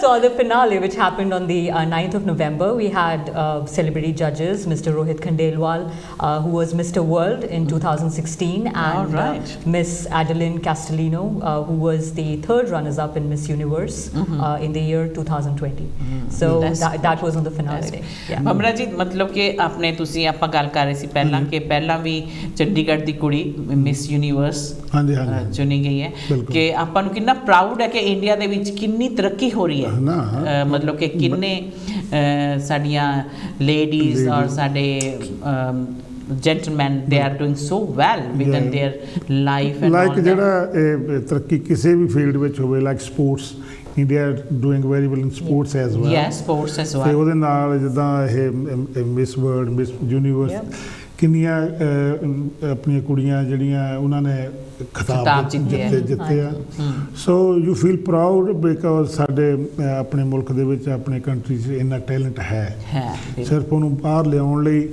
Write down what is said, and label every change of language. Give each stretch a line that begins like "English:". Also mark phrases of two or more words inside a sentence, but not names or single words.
English: So on the finale, which happened on the 9th of November, we had celebrity judges, Mr. Rohit Khandelwal, who was Mr. World in 2016, and Miss Adeline Castellino, who was the 3rd runners-up in Miss Universe in the year 2020. So that was on the finale day. Yeah.
Punjabi: Bhamra ji,
Hindi: मतलब कि आपने
Punjabi: तुसी ਆਪਾਂ ਗੱਲ ਕਰ ਰਹੇ ਸੀ ਪਹਿਲਾਂ ਕਿ ਪਹਿਲਾਂ ਵੀ ਚੰਡੀਗੜ੍ਹ ਦੀ ਕੁੜੀ ਮਿਸ ਯੂਨੀਵਰਸ ਚੁਣੀ ਗਈ ਹੈ, ਕਿ ਆਪਾਂ ਨੂੰ ਕਿੰਨਾ ਪ੍ਰਾਊਡ ਹੈ ਕਿ ਇੰਡੀਆ ਦੇ ਵਿੱਚ ਕਿੰਨੀ ਤਰੱਕੀ ਹੋ ਰਹੀ ਹੈ, ਮਤਲਬ ਕਿ ਕਿੰਨੇ ਸਾਡੀਆਂ ਲੇਡੀਜ਼ ਔਰ ਸਾਡੇ gentlemen,
English: they are doing so well within their life and like all
Punjabi: ਜਿਹੜਾ ਤਰੱਕੀ ਕਿਸੇ ਵੀ ਫੀਲਡ ਵਿੱਚ ਹੋਵੇ,
English: like sports, India doing very well in sports as well. Yeah, sports as well.
Punjabi: ਤੇ ਉਹਦੇ ਨਾਲ ਜਿੱਦਾਂ ਇਹ ਮਿਸ ਵਰਲਡ, ਮਿਸ ਯੂਨੀਵਰਸ, ਕਿੰਨੀਆਂ ਆਪਣੀਆਂ ਕੁੜੀਆਂ ਜਿਹੜੀਆਂ ਉਹਨਾਂ ਨੇ ਖਿਤਾਬ ਜਿੱਤੇ ਆ।
English: so you feel proud because
Punjabi: ਸਾਡੇ ਆਪਣੇ ਮੁਲਕ ਦੇ ਵਿੱਚ, ਆਪਣੇ ਕੰਟਰੀ 'ਚ ਇੰਨਾ ਟੈਲੈਂਟ ਹੈ, ਸਿਰਫ ਉਹਨੂੰ ਬਾਹਰ ਲਿਆਉਣ ਲਈ।